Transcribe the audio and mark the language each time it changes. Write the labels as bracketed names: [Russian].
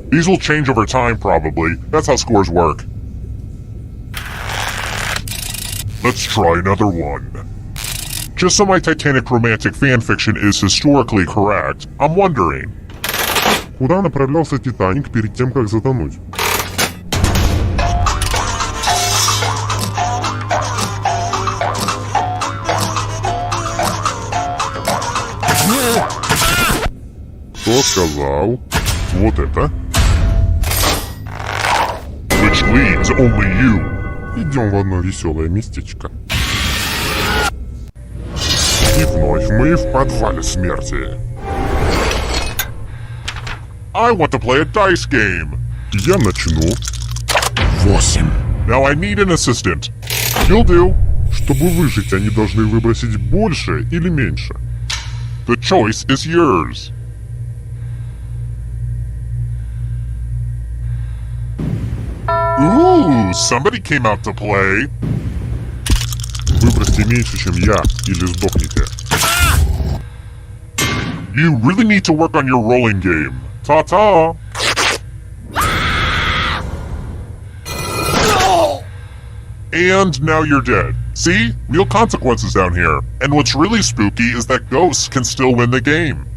[English] These will change over time probably. That's how scores work. Let's try another one. Just so my Titanic romantic fanfiction is historically correct, I'm wondering. [Russian] Куда направлялся Титаник перед тем, как затонуть? Кто сказал вот это? [English] Which leads only you. [Russian] Идем в одно веселое местечко. И вновь мы в подвале смерти. [English] I want to play a dice game. [Russian] Я начну. [English] 8. Now I need an assistant. You'll do. [Russian] Чтобы выжить, они должны выбросить больше или меньше. [English] The choice is yours. Ooh, somebody came out to play. [Russian] Выбросьте меньше, чем я, или сдохните. [English] You really need to work on your rolling game. Ta-ta! And now you're dead. See? Real consequences down here. And what's really spooky is that ghosts can still win the game.